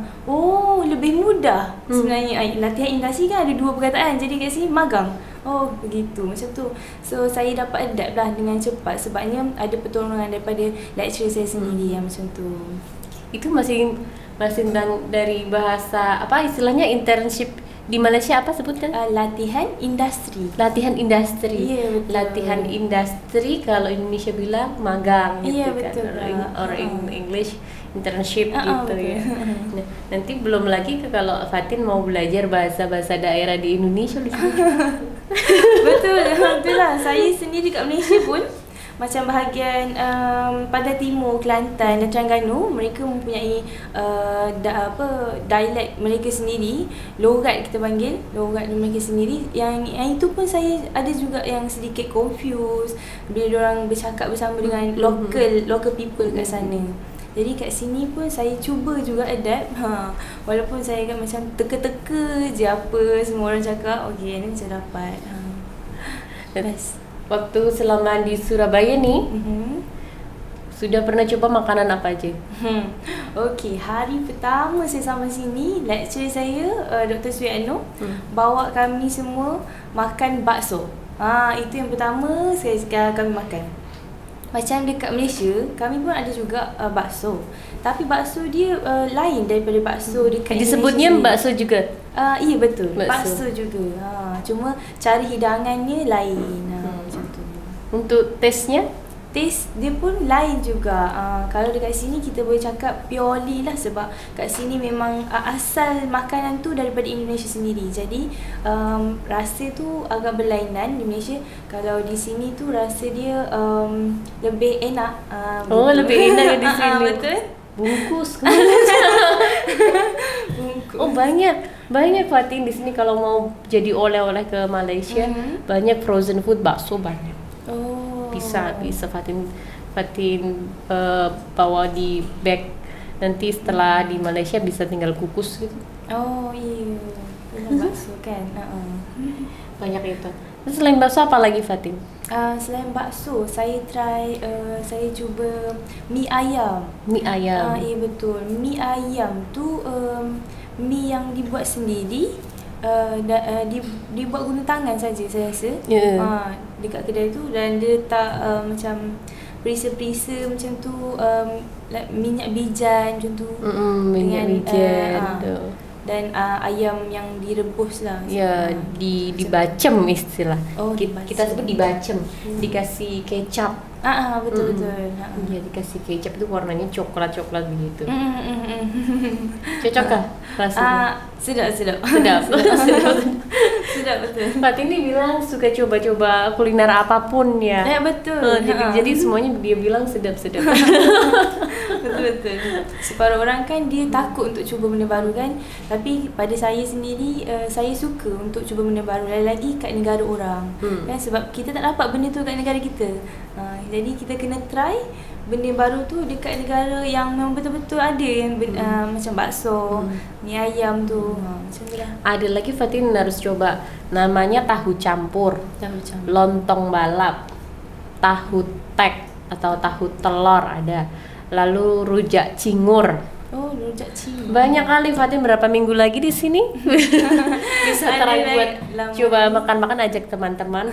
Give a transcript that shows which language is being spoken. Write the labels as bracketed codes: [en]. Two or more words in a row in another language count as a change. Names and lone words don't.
[ms] Oh, lebih mudah sebenarnya. Latihan industri kan ada 2 perkataan, jadi kat sini magang. Oh, begitu, macam tu. So saya dapat adapt lah dengan cepat, sebabnya ada pertolongan daripada lecturer saya sendiri yang macam tu. [id] Itu masih dari bahasa apa istilahnya, internship di Malaysia apa sebutkan? [ms] Latihan industri. Latihan industri. Ya, betul. [id] Latihan industri, kalau Indonesia bilang magang gitu. [ms] Ya, betul, kan. [en] Or in English internship gitu [ms] betul. ya. [id] Nah, nanti belum lagi kalau Fatin mau belajar bahasa-bahasa daerah di Indonesia di sini. [ms] Betul lah. Saya sendiri kat Malaysia pun macam bahagian Pantai Timur, Kelantan dan Terengganu, mereka mempunyai dialek mereka sendiri, logat kita panggil, logat mereka sendiri. Yang itu pun saya ada juga yang sedikit confused bila diorang bercakap bersama dengan [en] local people [ms] kat sana. Jadi kat sini pun saya cuba juga adapt. Walaupun saya kan macam teka-teka je apa semua orang cakap, okey ni macam dapat. Best. [id] Waktu selama di Surabaya nih, sudah pernah coba makanan apa aja? [ms] Okey, hari pertama saya sampai sini, lecturer saya Dr. Suyano bawa kami semua makan bakso. Itu yang pertama kami makan. Macam dekat Malaysia, kami pun ada juga bakso. Tapi bakso dia lain daripada bakso dekat disebutnya Indonesia. Bakso juga? Iya betul, bakso juga. Cuma cara hidangannya lain. Macam tu. [id] Untuk taste-nya? [ms] Taste dia pun lain juga. Kalau dekat sini kita boleh cakap purely lah, sebab kat sini memang asal makanan tu daripada Indonesia sendiri. Jadi rasa tu agak berlainan di Malaysia. Kalau di sini tu rasa dia lebih enak. Lebih enak di sini. Betul. Bungkus. [id] Oh, banyak Fatin di sini kalau mau jadi oleh-oleh ke Malaysia, banyak [en] frozen food, [id] bakso banyak. Bisa Fatin bawa di bag, nanti setelah di Malaysia bisa tinggal kukus gitu. [ms] Oh iya, bakso kan. Banyak itu. [id] Terus selain bakso apa lagi Fatin? [ms] Selain bakso, saya cuba mie ayam. Mie ayam. Ya betul. Mie ayam tu mie yang dibuat sendiri, dibuat guna tangan saja saya rasa. Dekat kedai tu, dan dia letak macam perisa-perisa macam tu, like minyak bijan macam tu. Minyak bijan tu. Dan ayam yang direbus lah. [id] Ya, dibacem istilah. Oh, Kita sebut dibacem, dikasih kecap. [ms] Betul. [id] Iya, dikasih kecap itu warnanya coklat-coklat begitu. Cocok kah rasanya? [ms] Sedap. Sedap. Sedap betul. [id] Fatin ini bilang suka coba-coba kuliner apapun ya. [ms] Betul. [id] Jadi semuanya dia bilang sedap-sedap. [ms] Betul. Separuh orang kan dia takut untuk cuba benda baru kan. Tapi pada saya sendiri, saya suka untuk cuba benda baru, lagi kat negara orang. Kan sebab kita tak dapat benda tu kat negara kita. Jadi kita kena try benda baru tu dekat negara yang memang betul-betul ada yang macam bakso, mie ayam tu. Macam tu lah. [id] Ada lagi Fatin harus coba, namanya tahu campur, lontong balap, tahu tek atau tahu telur ada, lalu rujak cingur. [ms] Oh, rujak cingur. [id] Banyak kali Fatin, berapa minggu lagi di sini bisa try buat coba makan-makan, ajak teman-teman.